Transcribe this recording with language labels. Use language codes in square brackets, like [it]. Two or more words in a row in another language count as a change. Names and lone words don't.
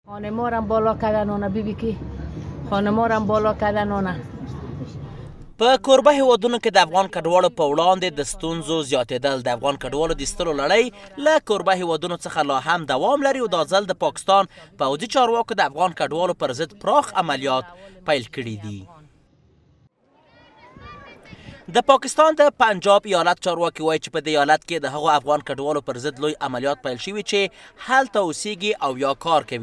[fa] خانمارم بالا کردن بیبی که خانمارم بالا کردن [ps] په کوربه هیوادونو کې د افغان کډوالو په وړاندې د ستونزو زیاتېدل د افغان کډوالو د ایستلو لړۍ له کوربه هیوادونو څخه لا هم دوام لري او دا ځل د پاکستان پوځي چارواکو د افغان کډوالو پر ضد پراخ عملیات پیل کړي دي. د پاکستان د پنجاب ایالت چارواکي وایي چې په دې ایالت کې د هغو افغان کډوالو پر ضد لوی عملیات پیل شوي چې هلته اوسیږي او یا کار کوي.